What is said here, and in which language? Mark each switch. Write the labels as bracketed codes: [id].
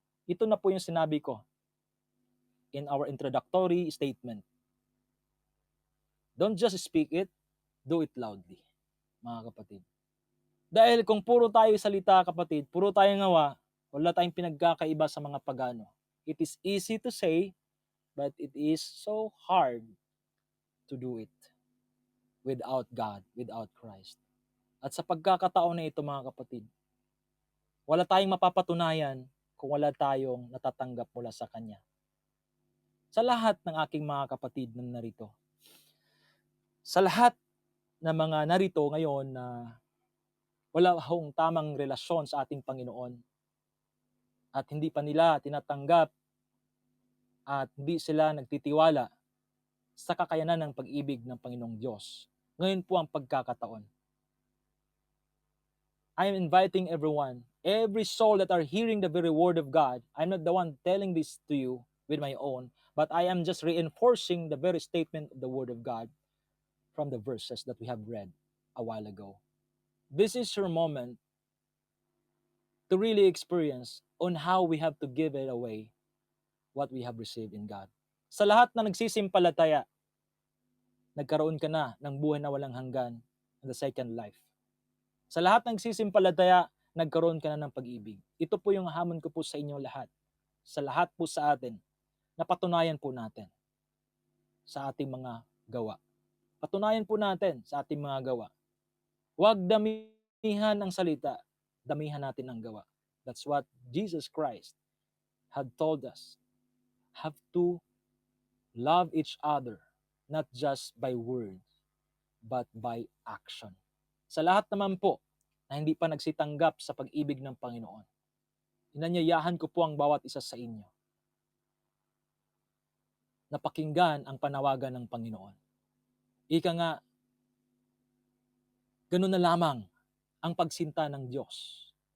[tl] Ito na po yung sinabi ko [en] in our introductory statement. Don't just speak it, do it loudly, [tl] mga kapatid. Dahil kung puro tayo salita, kapatid, puro tayo gawa, wala tayong pinagkakaiba sa mga pagano. [en] It is easy to say, but it is so hard to do it without God, without Christ. [tl] At sa pagkakataon na ito, mga kapatid, wala tayong mapapatunayan kung wala tayong natatanggap mula sa Kanya. Sa lahat ng aking mga kapatid na narito, sa lahat ng mga narito ngayon na wala hong tamang relasyon sa ating Panginoon at hindi pa nila tinatanggap at hindi sila nagtitiwala sa kakayanan ng pag-ibig ng Panginoong Diyos. Ngayon po ang pagkakataon. [en] I am inviting everyone, every soul that are hearing the very word of God. I'm not the one telling this to you with my own, but I am just reinforcing the very statement of the word of God from the verses that we have read a while ago. This is your moment to really experience on how we have to give it away what we have received in God. [tl] Sa lahat na nagsisimpalataya, nagkaroon ka na ng buhay na walang hanggan [en] in the second life. [tl] Sa lahat ng nagsisimpalataya, nagkaroon ka na ng pag-ibig. Ito po yung hamon ko po sa inyo lahat. Sa lahat po sa atin, napatunayan po natin sa ating mga gawa. Patunayan po natin sa ating mga gawa. Huwag damihan ang salita, damihan natin ang gawa. [en] That's what Jesus Christ had told us. Have to love each other, not just by words, but by action. [tl] Sa lahat naman po na hindi pa nagsitanggap sa pag-ibig ng Panginoon, inanyayahan ko po ang bawat isa sa inyo na pakinggan ang panawagan ng Panginoon. Ika nga, ganun na lamang ang pagsinta ng Diyos.